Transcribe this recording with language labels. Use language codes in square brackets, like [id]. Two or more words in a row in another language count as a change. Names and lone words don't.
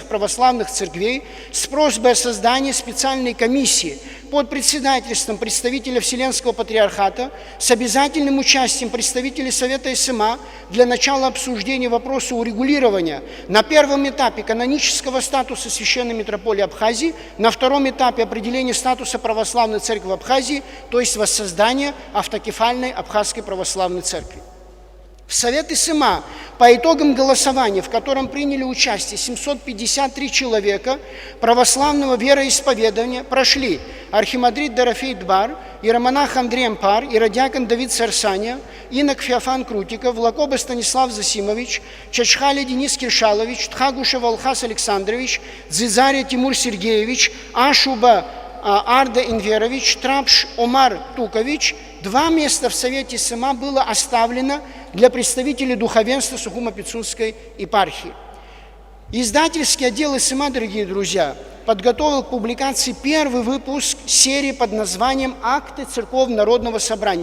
[ru] православных церквей с просьбой о создании специальной комиссии под председательством представителя Вселенского Патриархата с обязательным участием представителей Совета СМА для начала обсуждения вопроса урегулирования на первом этапе канонического статуса Священной Митрополии Абхазии, на втором этапе определения статуса Православной Церкви в Абхазии, то есть воссоздания автокефальной Абхазской Православной Церкви. В Совет СМА по итогам голосования, в котором приняли участие 753 человека православного вероисповедания, прошли архимандрит Дорофей Дбар, иеромонах Андрей Ампар, иродиакон Давид Сарсаня, инок Феофан Крутиков, Влакоба Станислав Засимович, Чачхали Денис Киршалович, Тхагушев Алхас Александрович, Дзизария Тимур Сергеевич, Ашуба Арда Инверович, Трапш Омар Тукович. 2 места в Совете СМА было оставлено для представителей духовенства Сухумо-Пицунской епархии. Издательский отдел СМА, дорогие друзья, подготовил к публикации первый выпуск серии под названием «Акты Церковно-народного собрания».